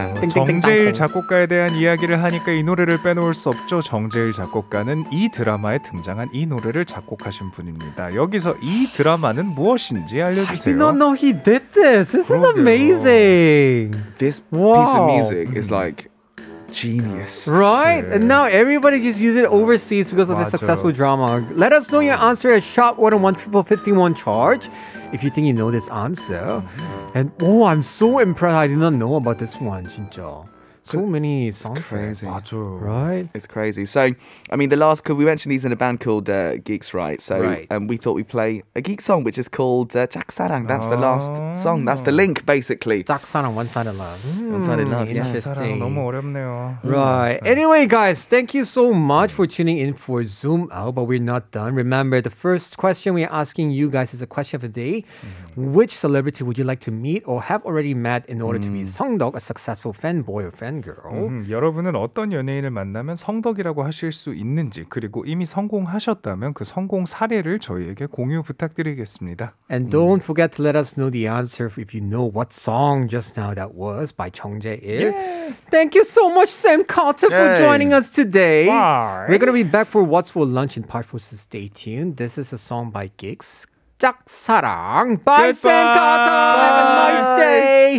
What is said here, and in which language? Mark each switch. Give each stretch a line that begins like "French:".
Korean: 정재일 작곡가에 대한 이야기를 하니까 이 노래를 빼놓을 수 없죠. 정재일 작곡가는 이 드라마에 등장한 이 노래를 작곡하신 분입니다. 여기서 이 드라마는 무엇인지 알려주세요.
English: I did not know he did this. This is amazing. This piece of music is like genius. Right? And now everybody just uses it overseas because of the successful drama. Let us know your answer at Shop 101-51 charge if you think you know this answer. And I'm so impressed. I did not know about this one,
Korean: 진짜.
English: So many songs. Crazy. Right? It's crazy. So, I mean, we mentioned he's in a band called Geeks, right? So we thought we'd play a Geek song, which is called 짝사랑. That's the last song. That's the link, basically. 짝사랑, one-sided love. One-sided love, yes. Interesting.
Korean: 너무 어렵네요.
English: Right. Anyway, guys, thank you so much for tuning in for Zoom Out, but we're not done. Remember, the first question we're asking you guys is a question of the day. Which celebrity would you like to meet or have already met in order to be 성덕, a successful fanboy or fangirl?
Korean: 여러분은 어떤 연예인을 만나면 성덕이라고 하실 수 있는지 그리고 이미 성공하셨다면 그 성공 사례를 저희에게 공유 부탁드리겠습니다.
English: And don't forget to let us know the answer if you know what song just now that was by Chung
Korean: 정재일.
English: Thank you so much, Sam Carter, for joining us today. Bye. We're going to be back for What's for Lunch in part 4, so stay tuned. This is a song by Gigs. 짝사랑. Bye, Sam Carter. Have a nice day.